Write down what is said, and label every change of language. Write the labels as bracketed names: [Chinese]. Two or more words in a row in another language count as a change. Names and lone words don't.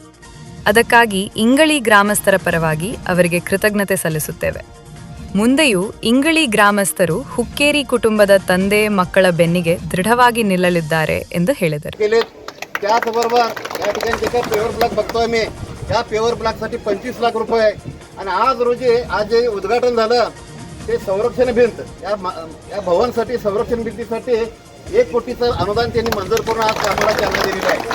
[Kannada] ಅದಕ್ಕಾಗಿ ಇಂಗಳಿ ಗ್ರಾಮಸ್ಥರ ಪರವಾಗಿ ಅವರಿಗೆ ಕೃತಜ್ಞತೆ ಸಲ್ಲಿಸುತ್ತೇವೆ. ಮುಂದೆಯೂ ಇಂಗಳಿ ಗ್ರಾಮಸ್ಥರು ಹುಕ್ಕೇರಿ ಕುಟುಂಬದ ತಂದೆ ಮಕ್ಕಳ ಬೆನ್ನಿಗೆ ದೃಢವಾಗಿ ನಿಲ್ಲಲಿದ್ದಾರೆ ಎಂದು ಹೇಳಿದರು. [Marathi] त्याचबरोबर या ठिकाणी [English] paver block [Marathi] बघतोय मी, या पेवर ब्लॉकसाठी 25 लाख रुपये. आणि आज रोजी आज जे उद्घाटन झालं ते संरक्षण भिंत या भवनसाठी संरक्षण भिंतीसाठी 1 कोटीचं अनुदान त्यांनी मंजूर करून आज कामाला चालना दिलेली आहे.